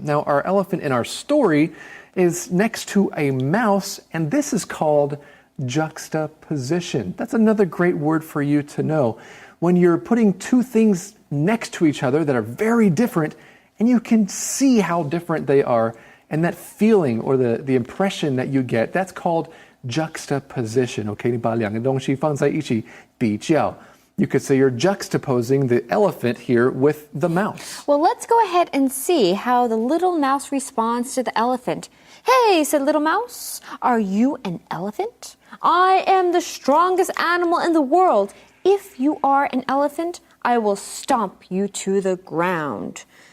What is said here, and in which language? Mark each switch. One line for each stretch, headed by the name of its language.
English: Now, our elephant in our story is next to a mouse, and this is called juxtaposition. That's another great word for you to know. When you're putting two things next to each other that are very different, and you can see how different they are, and that feeling or the impression that you get, that's called juxtaposition.
Chinese: Okay, 你把两个东西放在一起比较.
English: You could say you're juxtaposing the elephant here with the mouse. Well, let's go ahead and see how the little mouse responds to the elephant. Hey, said Little Mouse, are you an elephant? I am the strongest animal in the world. If you are an elephant, I will stomp you to the ground.